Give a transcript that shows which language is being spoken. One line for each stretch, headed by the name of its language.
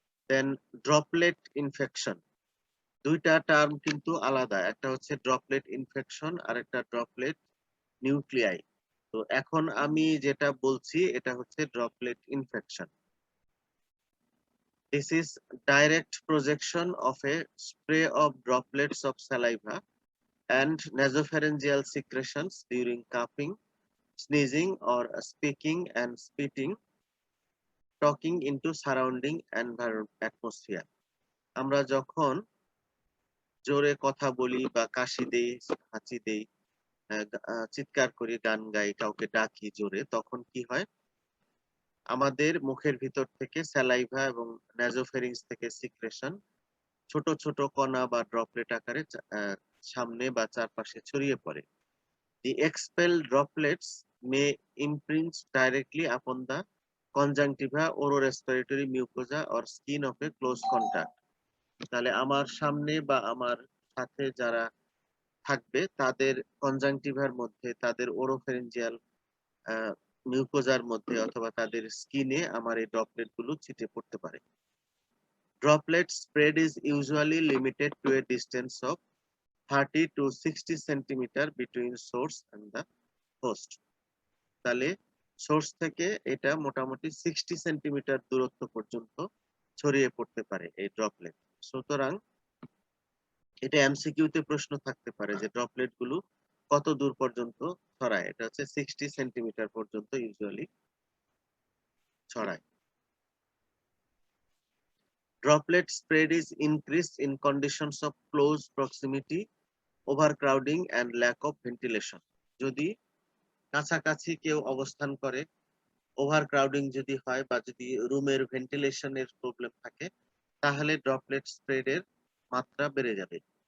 Bangla: দেন droplet infection, দুইটা term কিন্তু আলাদা, একটা হচ্ছে ড্রপলেট ইনফেকশন আর একটা ড্রপলেট নিউক্লিয়াই। তো এখন আমি যেটা বলছি এটা হচ্ছে droplet infection.
English: This is direct projection of a spray of droplets of saliva and nasopharyngeal secretions during coughing, sneezing, or speaking and spitting, talking into surrounding atmosphere.
Bangla: আমরা যখন জোরে কথা বলি বা কাশি দেই, হাঁচি দেই, চিৎকার করি, গান গাই, কাউকে ডাকি জোরে, তখন কি হয়? আমাদের মুখের ভিতর থেকে স্যালাইভা এবং নাজোফেরিংস থেকে সিক্রেশন ছোট ছোট কণা বা ড্রপলেট আকারে সামনে বা চারপাশে ছড়িয়ে পড়ে।
English: The expelled droplets may imprint directly upon the conjunctiva, ororespiratory mucosa or skin of a close contact.
Bangla: তাহলে আমার সামনে বা আমার সাথে যারা থাকবে তাদের কনজাংটিভার মধ্যে, তাদের ওরোফেরেঞ্জিয়াল মিউকোজার মধ্যে অথবা তাদের স্কিনে আমার এই ড্রপলেট গুলো ছিটে পড়তে পারে।
English: Droplet spread is usually limited to a distance of 30 to 60 centimeter between source and the host.
Bangla: তাহলে সোর্স থেকে এটা মোটামুটি 60 সেন্টিমিটার দূরত্ব পর্যন্ত ছড়িয়ে পড়তে পারে এই ড্রপলেট। সুতরাং এটা এমসিকিউ তে প্রশ্ন থাকতে পারে যে ড্রপলেট গুলো কত দূর পর্যন্ত ছড়ায়। এটা হচ্ছে 60 সেন্টিমিটার পর্যন্ত ইউজুয়ালি ছড়ায়।
English: Droplet spread is increased in conditions of close proximity, overcrowding and lack of ventilation.
Bangla: যদি কাছাকাছি কেউ অবস্থান করে, ওভারক্রাউডিং যদি হয় বা যদি রুমের ভেন্টিলেশনের প্রবলেম থাকে, তাহলে ড্রপলেট স্প্রেডের মাত্রা বেড়ে যাবে।